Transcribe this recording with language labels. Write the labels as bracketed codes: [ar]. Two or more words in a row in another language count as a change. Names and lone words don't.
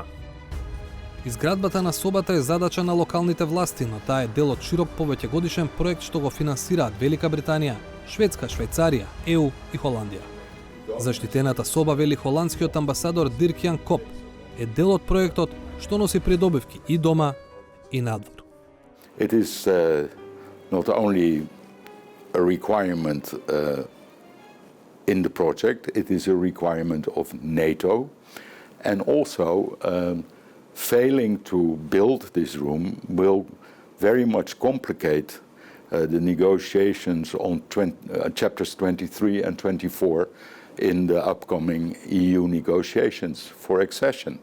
[mk] Изградбата на собата е задача на локалните власти, но таа е дел од широк повеќегодишен проект што го финансираат Велика Британија, Шведска, Швајцарија, ЕУ и Холандија. Заштитената соба, вели холандскиот амбасадор Дирк Јан Коп, е дел од проектот што носи придобивки и дома и надвор. [en] It is not only a requirement in the project, it is a requirement of NATO, and also failing to build this room will very much complicate the negotiations on chapters 23 and 24 in the upcoming EU negotiations for accession.